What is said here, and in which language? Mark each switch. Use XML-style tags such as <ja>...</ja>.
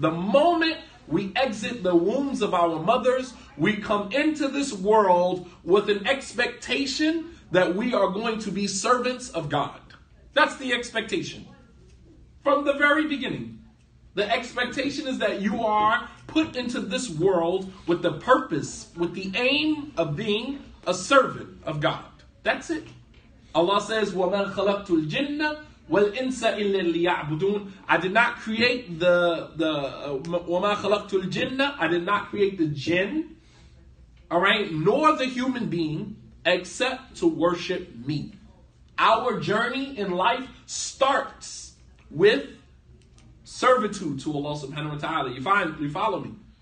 <en>The moment we exit the wombs of our mothers, we come into this world with an expectation that we are going to be servants of God. That's the expectation. From the very beginning, the expectation is that you are put into this world with the purpose, with the aim of being a servant of God. That's it. Allah says,</en> <ar>وَمَا خَلَقْتُ الْجِنَّ وَالْإِنسَ إِلَّا لِيَعْبُدُونَ.</ar> <en>I did not create</en> <ar>وَمَا خَلَقْتُ الْجِنَّ.</ar> <en>I did not create the jinn, all right, nor the human being, except to worship me. Our journey in life starts with servitude to Allah subhanahu wa ta'ala. You follow me?</en>